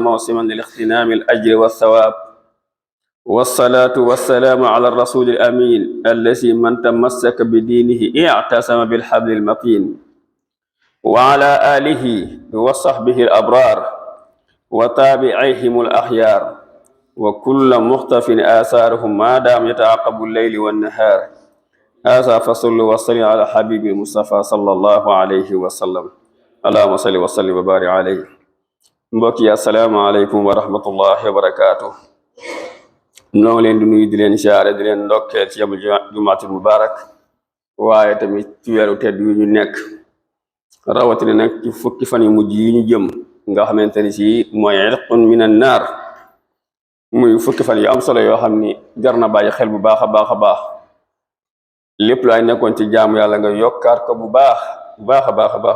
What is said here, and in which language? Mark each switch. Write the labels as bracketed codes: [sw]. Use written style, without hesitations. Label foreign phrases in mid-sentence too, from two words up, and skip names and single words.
[ar] موسما لاغتنام الأجر والثواب والصلاة والسلام على الرسول الأمين الذي من تمسك بدينه اعتصم بالحبل المتين وعلى آله وصحبه الأبرار وتابعيهم الأخيار وكل مختف آثارهم ما دام يتعاقب الليل والنهار هذا فصل وصل على حبيب المصطفى صلى الله عليه وسلم اللهم صل وسلم وبارك عليه. mbokki السلام عليكم ورحمة الله وبركاته. [wo] noo ngi leen di nuyu di leen siyaare di leen ndokkeel ci [ar] يوم الجمعة المبارك [wo] waaye tamit ci weeru tedd yu ñu nekk rawatina nag ci fukki fan yu mujj yi ñu jëm nga xamante ni si mooy [ar] عتق من النار [wo] muy fukki fan yu am solo yoo xam ni jar na bàyyi xel bu baax a baax a baax lépp lu ay nekkoon ci jaamu yàlla nga yokkaat ko bu baax a baax